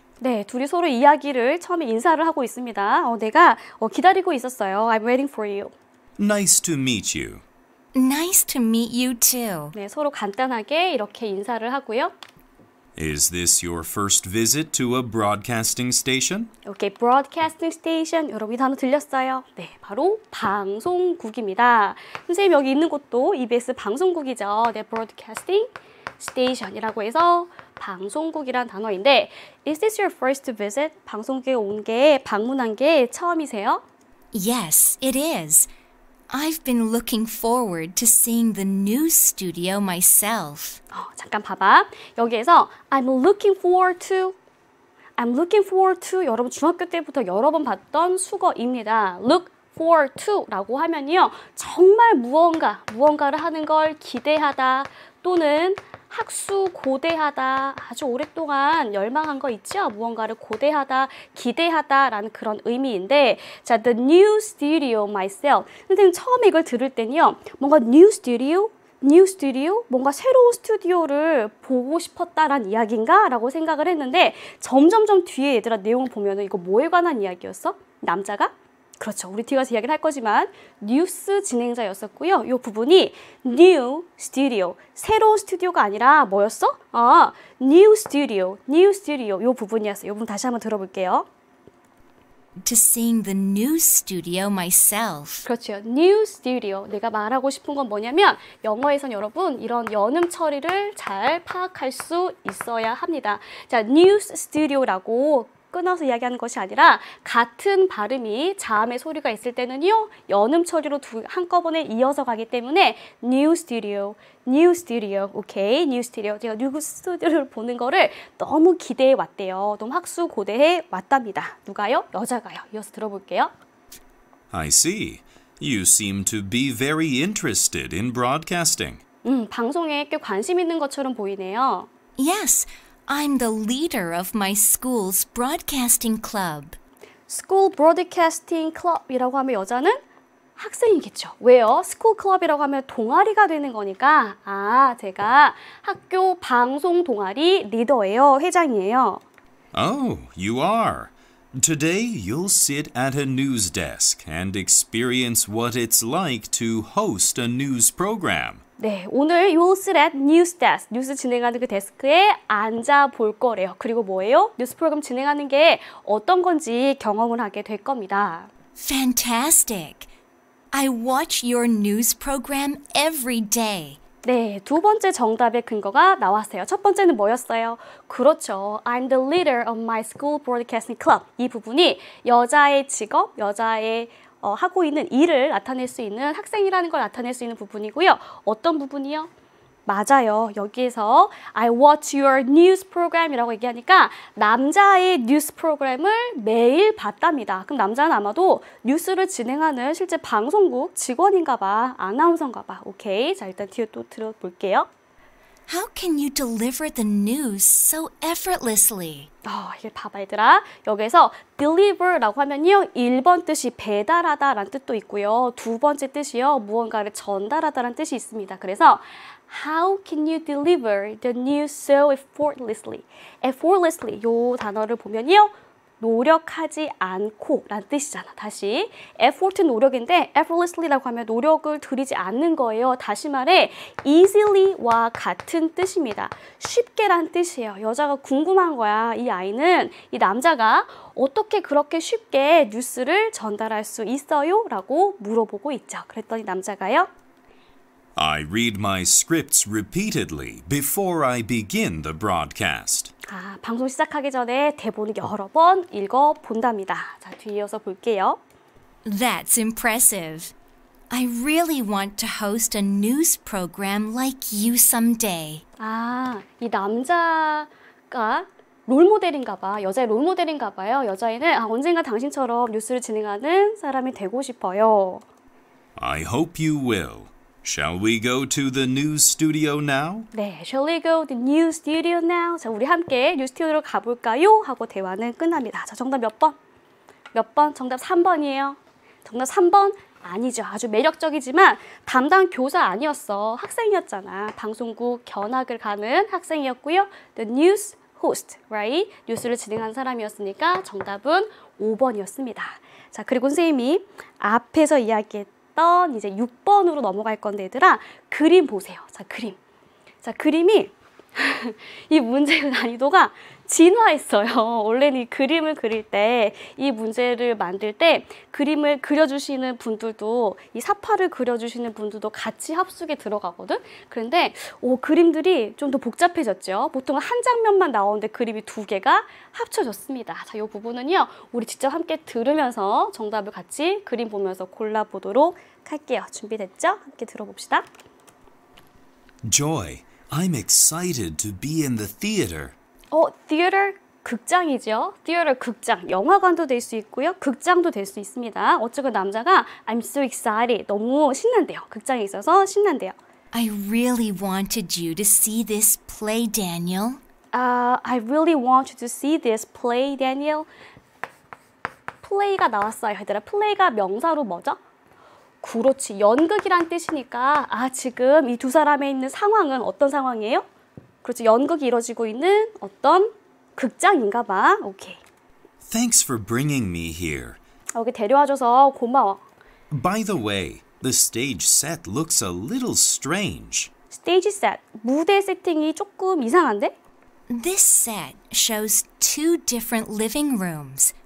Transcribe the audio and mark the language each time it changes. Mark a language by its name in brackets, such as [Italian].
[Korean] 네, 둘이 서로 이야기를 처음에 인사를 하고 있습니다. 내가 기다리고 있었어요. [English] I'm waiting for you. Nice to meet you. Nice to meet you too. [Korean] 네, 서로 간단하게 이렇게 인사를 하고요. [English] Is this your first visit to a broadcasting station? 오케이, broadcasting station. [Korean] 여러분 이 단어 들렸어요? 네, 바로 방송국입니다. 선생님 여기 있는 곳도 EBS 방송국이죠. [English] 네, broadcasting station이라고 해서 [Korean] 방송국이란 단어인데 [English] Is this your first visit? [Korean] 방송국에 온 게, 방문한 게 처음이세요? [English] Yes, it is. I've been looking forward to seeing the new studio myself. [Korean] 잠깐 봐봐. 여기에서 [English] I'm looking forward to [Korean] 여러분 중학교 때부터 여러 번 봤던 수거입니다. [English] Look forward to라고 하면요. [Korean] 정말 무언가를 하는 걸 기대하다 또는 학수고대하다, 아주 오랫동안 열망한 거 있죠? 무언가를 고대하다, 기대하다라는 그런 의미인데 자, [English] the new studio myself. [Korean] 선생님 처음에 이걸 들을 때는요. [English] 뭔가 new studio? [Korean] 뭔가 새로운 스튜디오를 보고 싶었다라는 이야기인가? 라고 생각을 했는데 점점점 뒤에 얘들아 내용을 보면 이거 뭐에 관한 이야기였어? 남자가? 그렇죠. 우리 뒤에 가서 이야기를 할 거지만 뉴스 진행자였었고요. 이 부분이 new studio, 새로운 스튜디오가 아니라 뭐였어? new studio 이 부분이었어요. 이 부분 다시 한번 들어볼게요. [English] To seeing the new studio myself. 그렇죠. new studio. [Korean] 내가 말하고 싶은 건 뭐냐면 영어에선 여러분 이런 연음 처리를 잘 파악할 수 있어야 합니다. 자, new studio라고 끊어서 이야기하는 것이 아니라 같은 발음이 자음의 소리가 있을 때는요. 연음 처리로 한꺼번에 이어서 가기 때문에 new studio. [English] 오케이. new studio. [Korean] 제가 new studio를 보는 거를 너무 기대해 왔대요. 너무 학수고대해 왔답니다. 누가요? 여자가요. 이어서 들어볼게요. [English] I see. You seem to be very interested in broadcasting. [Korean] 방송에 꽤 관심 있는 것처럼 보이네요. [English] Yes, I'm the leader of my school's broadcasting club. [Korean] School Broadcasting Club이라고 하면 여자는 학생이겠죠. 왜요? School Club이라고 하면 동아리가 되는 거니까 제가 학교 방송 동아리 리더예요. 회장이에요. [English] Oh, you are. Today you'll sit at a news desk and experience what it's like to host a news program. [Korean] 네, 오늘 [English] you'll sit at news desk, [Korean] 뉴스 진행하는 그 데스크에 앉아 볼 거래요. 그리고 뭐예요? 뉴스 프로그램 진행하는 게 어떤 건지 경험을 하게 될 겁니다. [English] Fantastic! I watch your news program every day. [Korean] 네, 두 번째 정답의 근거가 나왔어요. 첫 번째는 뭐였어요? 그렇죠. [English] I'm the leader of my school broadcasting club. [Korean] 이 부분이 여자의 직업, 여자의 하고 있는 일을 나타낼 수 있는 학생이라는 걸 나타낼 수 있는 부분이고요. 어떤 부분이요? 맞아요. 여기에서 [English] I watch your news program [Korean] 이라고 얘기하니까 남자의 뉴스 프로그램을 매일 봤답니다. 그럼 남자는 아마도 뉴스를 진행하는 실제 방송국 직원인가 봐. 아나운서인가 봐. 오케이. 자, 일단 뒤에 또 들어볼게요. [English] How can you deliver the news so effortlessly? [Korean] 이게 봐봐 얘들아. 여기서 deliver라고 하면요. 1번 뜻이 배달하다 라는 뜻도 있고요. 두 번째 뜻이요. 무언가를 전달하다 라는 뜻이 있습니다. [English] 그래서 How can you deliver the news so effortlessly? [Korean] effortlessly 요 단어를 보면요. 노력하지 않고 라는 뜻이잖아. 다시 effort는 노력인데 effortlessly라고 하면 노력을 들이지 않는 거예요. 다시 말해 easily와 같은 뜻입니다. 쉽게 라는 뜻이에요. 여자가 궁금한 거야. 이 아이는 이 남자가 어떻게 그렇게 쉽게 뉴스를 전달할 수 있어요? 라고 물어보고 있죠. 그랬더니 남자가요. [English] I read my scripts repeatedly before I begin the broadcast. [Korean] 방송 시작하기 전에 대본을 여러 번 읽어본답니다. 자, 뒤에 이어서 볼게요. [English] That's impressive. I really want to host a news program like you someday. [Korean] 이 남자가 롤모델인가 봐. 여자의 롤모델인가 봐요. 여자애는 언젠가 당신처럼 뉴스를 진행하는 사람이 되고 싶어요. [English] I hope you will. Shall we go to the news studio now? 네, shall we go to the new studio now? [Korean] 자, 우리 함께 뉴스 스튜디오로 가볼까요? 하고 대화는 끝납니다. 자, 정답 몇 번? 몇 번? 정답 3번이에요. 정답 3번? 아니죠. 아주 매력적이지만 담당 교사 아니었어. 학생이었잖아. 방송국 견학을 가는 학생이었고요. [English] The news host, right? [Korean] 뉴스를 진행하는 사람이었으니까 정답은 5번이었습니다. 자, 그리고 선생님이 앞에서 이야기했던 이제 6번으로 넘어갈 건데 얘들아 그림 보세요. 자, 그림. 자, 그림이 이 문제의 난이도가 진화했어요. 원래는 이 그림을 그릴 때 이 문제를 만들 때 그림을 그려주시는 분들도 이 사파를 그려주시는 분들도 같이 합숙에 들어가거든. 그런데 그림들이 좀 더 복잡해졌죠. 보통은 한 장면만 나오는데 그림이 2개가 합쳐졌습니다. 자, 이 부분은요. 우리 직접 함께 들으면서 정답을 같이 그림 보면서 골라보도록 할게요. 준비됐죠? 함께 들어봅시다. [English] Joy, I'm excited to be in the theater. [Korean] theater 극장이죠. theater 극장, 영화관도 될 수 있고요. 극장도 될 수 있습니다. 어쨌든 남자가 [English] I'm so excited, [Korean] 너무 신난대요. 극장에 있어서 신난대요. [English] I really wanted you to see this play, Daniel. I really want you to see this play, Daniel. [Korean] play가 나왔어요. 얘들아, play가 명사로 뭐죠? 그렇지, 연극이란 뜻이니까 지금 이 두 사람에 있는 상황은 어떤 상황이에요? 그렇지, 연극이 이루어지고 있는 어떤 극장인가 봐. 오케이. [English] Thanks for bringing me here. [Korean] 여기 데려와줘서 고마워. [English] By the way, the stage set looks a little strange. [Korean] 스테이지 셋, 무대 세팅이 조금 이상한데? [English] This set shows 2 different living rooms.